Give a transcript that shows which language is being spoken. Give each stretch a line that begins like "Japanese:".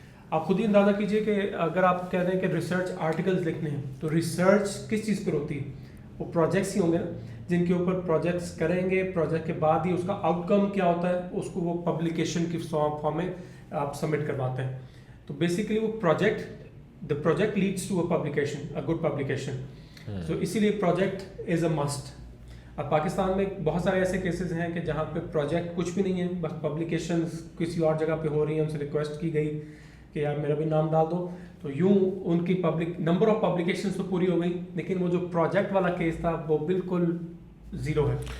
Urdu: آپ خود ہی اندازہ کیجئے کہ اگر آپ کہہ رہے ہیں کہ ریسرچ آرٹیکلز لکھنے ہیں تو ریسرچ کس چیز پر ہوتی ہے؟ وہ پروجیکٹس ہی ہوں گے نا, جن کے اوپر پروجیکٹس کریں گے, پروجیکٹ کے بعد ہی اس کا آؤٹ کم کیا ہوتا ہے اس کو وہ پبلیکیشن کی فارم میں آپ سبمٹ کرواتے ہیں. تو بیسیکلی وہ
English: the project leads to a publication, a good publication. So
Urdu: اسی لیے
English: Project is a must.
Urdu: اب پاکستان میں بہت سارے ایسے کیسز ہیں کہ جہاں پہ پروجیکٹ کچھ بھی نہیں ہے, بس پبلیکیشنز کسی اور جگہ پہ ہو رہی ہیں, ان سے ریکویسٹ کی گئی کہ یار میرا بھی نام ڈال دو, تو یوں ان کی نمبر آف پبلیکیشنز تو پوری ہو گئی, لیکن وہ جو پروجیکٹ والا کیس تھا وہ بالکل زیرو ہے.